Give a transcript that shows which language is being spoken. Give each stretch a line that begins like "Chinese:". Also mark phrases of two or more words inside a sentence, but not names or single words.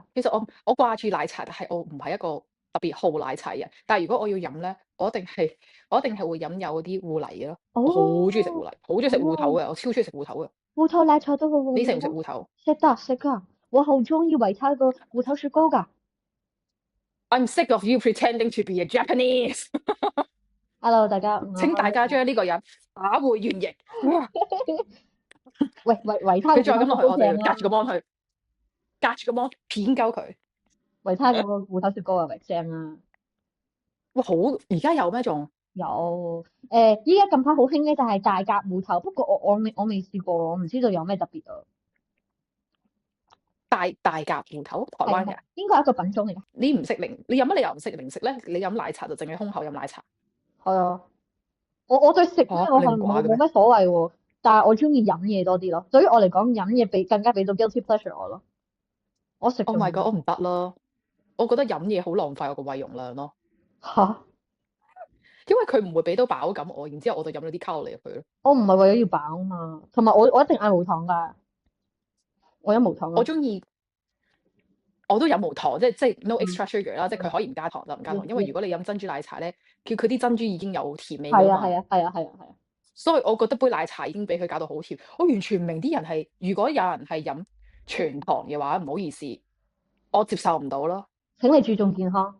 Cantonese: 其實我掛住奶茶，但係我唔係一個特別好奶茶人。但係如果我要飲咧，我一定係會飲有啲芋泥嘅咯。我好中意食芋泥，好中意食芋頭嘅，我超中意食芋頭嘅。芋頭奶茶都好好。你食唔食芋頭？食㗎，我好中意維他個芋頭雪糕㗎。
English: I'm sick of you pretending to be a Japanese。
Cantonese: Hello，大家，請大家將呢個人打回原形。喂，維他，佢再咁落去，我哋隔住個 mon 去，隔住個 mon 片鳩佢。維他嗰個芋頭雪糕啊，咪正啊！哇，好！而家有咩仲？有依家近排好興咧，就係大甲芋頭，不過我未試過，我唔知道有咩特別啊。大甲芋頭，台灣嘅，應該係一個品種嚟㗎。你唔識你有乜理由唔識零食咧？你飲奶茶就淨係空口飲奶茶。係啊，我對食咧，我係冇乜所謂喎，但係我中意飲嘢多啲咯。對於我嚟講，飲嘢更加俾到
English: guilty pleasure
Cantonese: 我咯。我食。
English: Oh my god！
Cantonese: 我唔得咯，我覺得飲嘢好浪費我個胃容量咯。嚇！因為佢唔會俾到飽感我，然之後我就飲咗啲卡路里入去咯。我唔係為咗要飽啊嘛，同埋我一定嗌無糖㗎。我飲無糖。我中意，我都飲無糖，即係
English: no extra sugar
Cantonese: 啦，即係佢可以唔加糖就唔加糖。因為如果你飲珍珠奶茶咧，佢啲珍珠已經有甜味㗎嘛。係啊。所以我覺得杯奶茶已經俾佢搞到好甜。我完全唔明啲人係，如果有人係飲全糖嘅話，唔好意思，我接受唔到咯。請你注重健康。